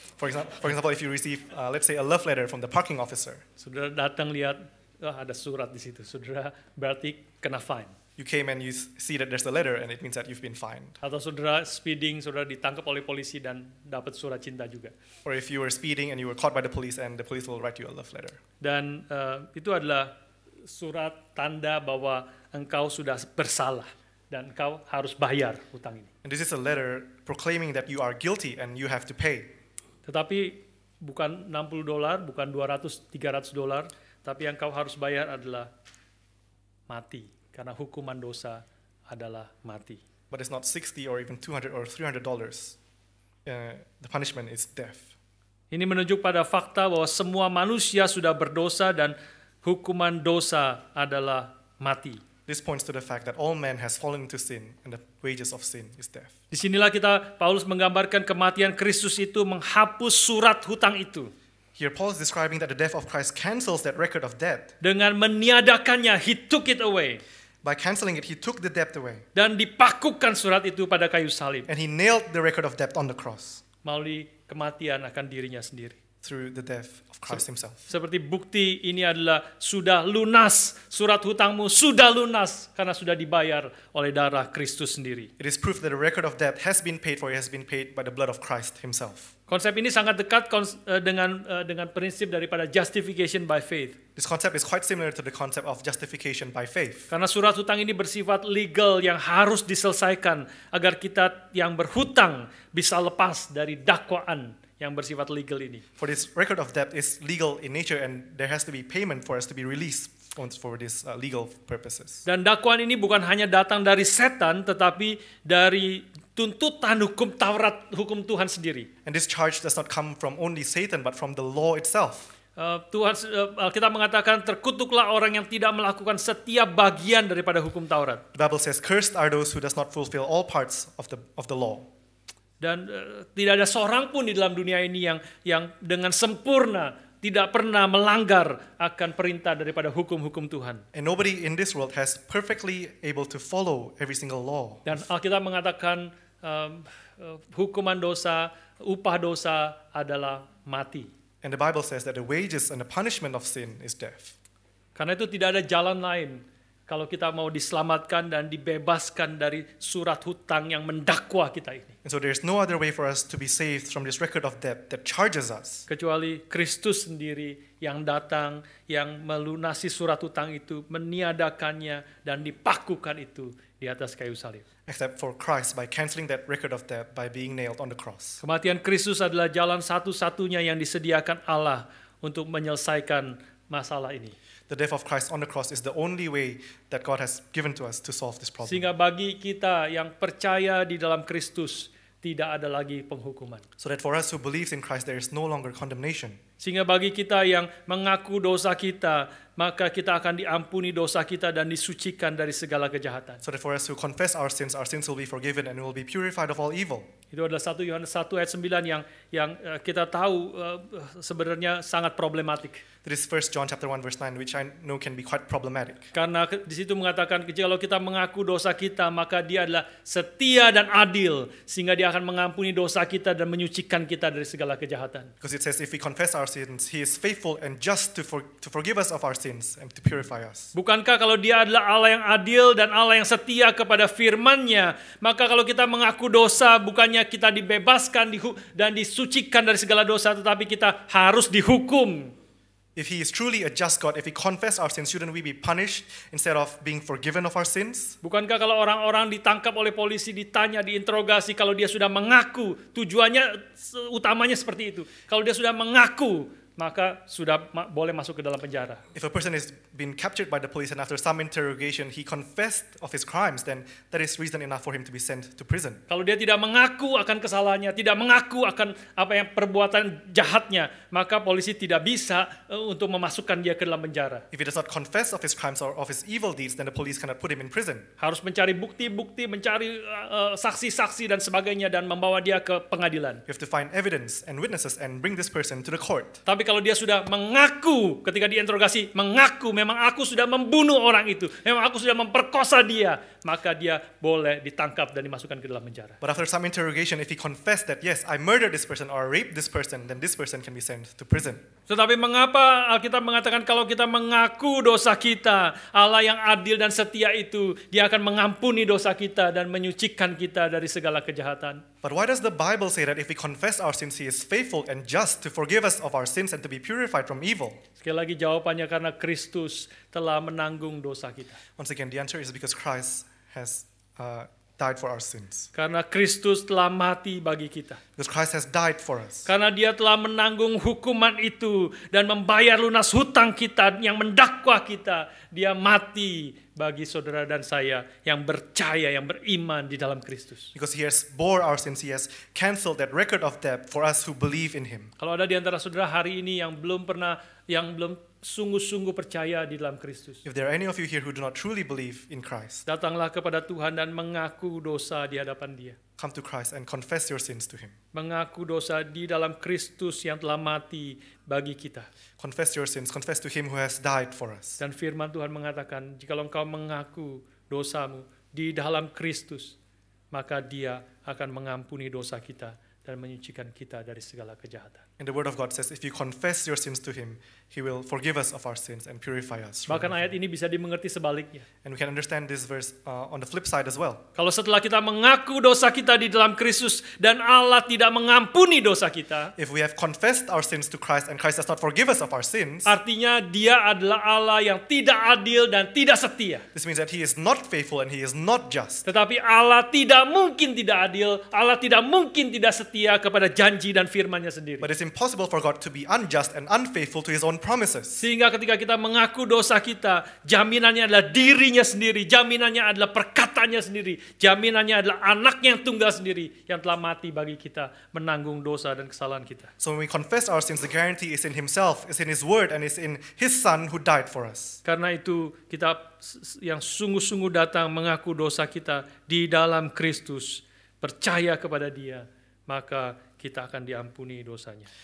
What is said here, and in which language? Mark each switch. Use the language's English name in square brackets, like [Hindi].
[English] For example, if you receive, let's say, a love letter from the parking officer, [Indonesian] Saudara datang lihat, ada surat di situ. Saudara berarti kena fine. [English] you came and you see that there's a letter and it means that you've been fined. [Indonesian] Atau saudara speeding, saudara ditangkap oleh polisi dan dapat surat cinta juga. [English] Or if you were speeding and you were caught by the police and the police will write you a love letter. [Indonesian] Dan itu adalah surat tanda bahwa engkau sudah bersalah dan engkau harus bayar hutang ini. [English] And this is a letter proclaiming that you are guilty and you have to pay. [Indonesian] Tetapi bukan $60, bukan $200, $300, tapi yang kau harus bayar adalah mati. Karena hukuman dosa adalah mati. [English] But it's not 60 or even 200 or $300. The punishment is death. [Indonesian] Ini menunjuk pada fakta bahwa semua manusia sudah berdosa dan hukuman dosa adalah mati. [English] This points to the fact that all men has fallen into sin and the wages of sin is death. [Indonesian] Disinilah Paulus menggambarkan kematian Kristus itu menghapus surat hutang itu. [English] Here Paul is describing that the death of Christ cancels that record of debt. [Indonesian] Dengan meniadakannya, [English] he took it away. By canceling it, he took the debt away. [Indonesian] Dan dipakukan surat itu pada kayu salib. [English] And he nailed the record of debt on the cross. [Indonesian] Melalui kematian akan dirinya sendiri. [English] Through the death of Christ himself. [Indonesian] Seperti bukti ini adalah sudah lunas. Surat hutangmu sudah lunas karena sudah dibayar oleh darah Kristus sendiri. [English] It is proof that the record of debt has been paid for. It has been paid by the blood of Christ himself. [Indonesian] Konsep ini sangat dekat dengan prinsip daripada [English] justification by faith. This concept is quite similar to the concept of justification by faith. [Indonesian] Karena surat hutang ini bersifat legal yang harus diselesaikan agar kita yang berhutang bisa lepas dari dakwaan yang bersifat legal ini. [English] For this record of debt is legal in nature and there has to be payment for us to be released for these legal purposes. [Indonesian] Dan dakwaan ini bukan hanya datang dari setan tetapi dari tuntutan hukum Taurat, hukum Tuhan sendiri. [English] And this charge does not come from only Satan but from the law itself. [Indonesian] Kita mengatakan terkutuklah orang yang tidak melakukan setiap bagian daripada hukum Taurat. [English] The Bible says, "Cursed are those who does not fulfill all parts of the law." [Indonesian] Dan tidak ada seorang pun di dalam dunia ini yang dengan sempurna tidak pernah melanggar akan perintah daripada hukum-hukum Tuhan. [English] And nobody in this world has perfectly able to follow every single law. [Indonesian] Dan Alkitab mengatakan hukuman dosa, upah dosa adalah mati. [English] And the Bible says that the wages and the punishment of sin is death. [Indonesian] Karena itu tidak ada jalan lain kalau kita mau diselamatkan dan dibebaskan dari surat hutang yang mendakwa kita ini. [English] And so there's no other way for us to be saved from this record of debt that charges us. [Indonesian] Kecuali Kristus sendiri yang datang, yang melunasi surat hutang itu, meniadakannya dan dipakukan itu di atas kayu salib. [English] Except for Christ by canceling that record of debt by being nailed on the cross. [Indonesian] Kematian Kristus adalah jalan satu-satunya yang disediakan Allah untuk menyelesaikan masalah ini. [English] The death of Christ on the cross is the only way that God has given to us to solve this problem. [Indonesian] Sehingga bagi kita yang percaya di dalam Kristus tidak ada lagi penghukuman. [English] So that for us who believes in Christ there is no longer condemnation. [Indonesian] Sehingga bagi kita yang mengaku dosa kita, maka kita akan diampuni dosa kita dan disucikan dari segala kejahatan. [English] So that for us who confess our sins will be forgiven and we will be purified of all evil. [Indonesian] Itu adalah 1 Yohanes 1 ayat 9 yang kita tahu sebenarnya sangat problematik. [English] This is 1 John chapter 1 verse 9 which I know can be quite problematic. [Indonesian] Karena di situ mengatakan kalau kita mengaku dosa kita maka Dia adalah setia dan adil sehingga Dia akan mengampuni dosa kita dan menyucikan kita dari segala kejahatan. [English] Because it says if we confess our sins he is faithful and just to forgive us of our sins and to purify us. [Indonesian] Bukankah kalau Dia adalah Allah yang adil dan Allah yang setia kepada firman-Nya, maka kalau kita mengaku dosa bukannya kita dibebaskan dan disucikan dari segala dosa tetapi kita harus dihukum. [English] If he is truly a just God, if we confess our sins, shouldn't we be punished instead of being forgiven of our sins? [Indonesian] Bukankah kalau orang-orang ditangkap oleh polisi, ditanya, diinterogasi, kalau dia sudah mengaku, tujuannya utamanya seperti itu. Kalau dia sudah mengaku, maka sudah boleh masuk ke dalam penjara. [English] If a person is been captured by the police and after some interrogation he confessed of his crimes, then that is reason enough for him to be sent to prison. [Indonesian] Kalau dia tidak mengaku akan kesalahannya, tidak mengaku akan apa yang perbuatan jahatnya, maka polisi tidak bisa untuk memasukkan dia ke dalam penjara. [English] If he does not confess of his crimes or of his evil deeds, then the police cannot put him in prison. [Indonesian] Harus mencari bukti-bukti, mencari saksi-saksi dan sebagainya dan membawa dia ke pengadilan. [English] You have to find evidence and witnesses and bring this person to the court. [Indonesian] Tapi kalau dia sudah mengaku, ketika diinterogasi, mengaku memang aku sudah membunuh orang itu, memang aku sudah memperkosa dia, maka dia boleh ditangkap dan dimasukkan ke dalam penjara. [English] But after some interrogation, if he confessed that, yes, I murdered this person or raped this person, then this person can be sent to prison. [Indonesian] Tetapi mengapa Alkitab mengatakan kalau kita mengaku dosa kita, Allah yang adil dan setia itu, dia akan mengampuni dosa kita dan menyucikan kita dari segala kejahatan. [English] But why does the Bible say that if we confess our sins, he is faithful and just to forgive us of our sins and to be purified from evil? [Indonesian] Sekali lagi jawabannya karena Kristus telah menanggung dosa kita. [English] Once again, the answer is because Christ has died for our sins. [Indonesian] Karena Kristus telah mati bagi kita. [English] Because Christ has died for us. [Indonesian] Karena dia telah menanggung hukuman itu dan membayar lunas hutang kita yang mendakwa kita. Dia mati bagi saudara dan saya yang percaya, yang beriman di dalam Kristus. [English] Because he has bore our sins, he has canceled that record of debt for us who believe in him. [Indonesian] Kalau ada di antara saudara hari ini yang belum sungguh-sungguh percaya di dalam Kristus, [English] If there are any of you here who do not truly believe in Christ, [Indonesian] datanglah kepada Tuhan dan mengaku dosa di hadapan Dia. [English] come to Christ and confess your sins to him. [Indonesian] Mengaku dosa di dalam Kristus yang telah mati bagi kita. [English] Confess your sins, confess to him who has died for us. [Indonesian] Dan firman Tuhan mengatakan, jika engkau mengaku dosamu di dalam Kristus, maka Dia akan mengampuni dosa kita dan menyucikan kita dari segala kejahatan. [English] And the word of God says, if you confess your sins to him, he will forgive us of our sins and purify us. [Indonesian] Bahkan ayat ini bisa dimengerti sebaliknya. [English] And we can understand this verse on the flip side as well. [Indonesian] Kalau setelah kita mengaku dosa kita di dalam Kristus dan Allah tidak mengampuni dosa kita, [English] If we have confessed our sins to Christ and Christ does not forgive us of our sins, [Indonesian] artinya Dia adalah Allah yang tidak adil dan tidak setia. [English] this means that he is not faithful and he is not just. [Indonesian] Tetapi Allah tidak mungkin tidak adil, Allah tidak mungkin tidak setia kepada janji dan firman-Nya sendiri. [English] But it's impossible for God to be unjust and unfaithful to his own promises. [Indonesian] Sehingga ketika kita mengaku dosa kita, jaminannya adalah dirinya sendiri, jaminannya adalah perkataannya sendiri, jaminannya adalah anaknya yang tunggal sendiri yang telah mati bagi kita, menanggung dosa dan kesalahan kita. [English] So when we confess our sins, the guarantee is in himself, is in his word, and is in his son who died for us. [Indonesian] Karena itu kita yang sungguh-sungguh datang mengaku dosa kita di dalam Kristus, percaya kepada Dia, maka kita akan diampuni dosanya.